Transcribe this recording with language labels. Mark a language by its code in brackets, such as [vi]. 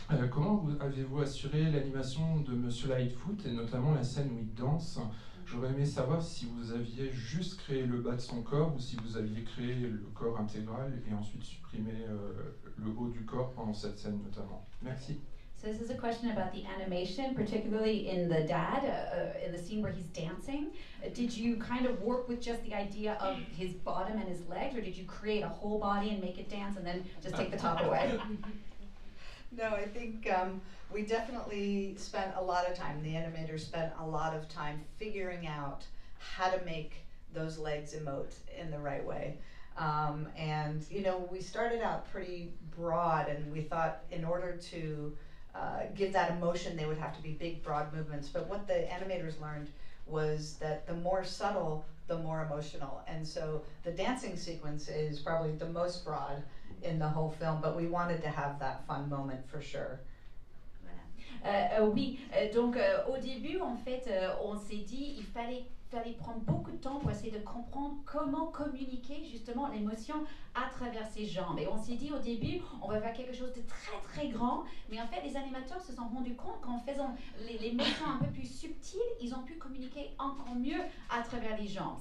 [fr] Comment avez-vous assuré l'animation de Monsieur Lightfoot et notamment la scène où il danse? J'aurais aimé savoir si vous aviez juste créé le bas de son corps ou si vous aviez créé le corps intégral et ensuite supprimé le haut du corps pendant cette scène notamment. Merci. [en] So this is a question about the animation, particularly in the dad, in the scene where he's dancing. Did you kind of work with just the idea of his bottom and his legs, or did you create a whole body and make it dance and then just take the top away? No, I think we definitely spent a lot of time, the animators spent a lot of time figuring out how to make those legs emote in the right way. And you know, we started out pretty broad, and we thought in order to give that emotion they would have to be big, broad movements. But what the animators learned was that the more subtle, the more emotional. And so the dancing sequence is probably the most broad in the whole film, but we wanted to have that fun moment for sure. [fr] Oui, donc au début, en fait, on s'est dit il fallait prendre beaucoup de temps pour essayer de comprendre comment communiquer justement l'émotion à travers ses jambes. Et on s'est dit au début, on va faire quelque chose de très très grand, mais en fait les animateurs se sont rendus compte qu'en faisant les motions un peu plus subtiles, ils ont pu communiquer encore mieux à travers les jambes.